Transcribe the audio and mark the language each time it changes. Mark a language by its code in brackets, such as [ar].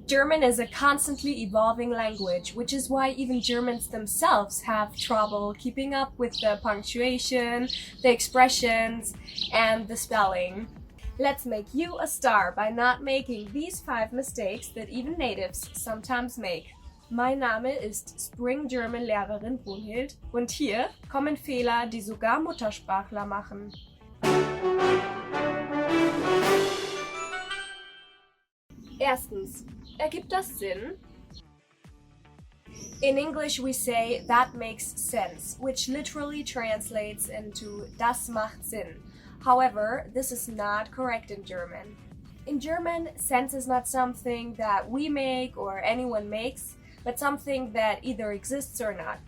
[en] German is a constantly evolving language, which is why even Germans themselves have trouble keeping up with the punctuation, the expressions, and the spelling. Let's make you a star by not making these 5 mistakes that even natives sometimes make. [de] Mein Name ist Spring German Lehrerin Brunhild und hier kommen Fehler, die sogar Muttersprachler machen. Erstens, ergibt das Sinn? [en] In English we say that makes sense, which literally translates into [de] das macht Sinn. [en] However, this is not correct in German. In German, sense is not something that we make or anyone makes, but something that either exists or not.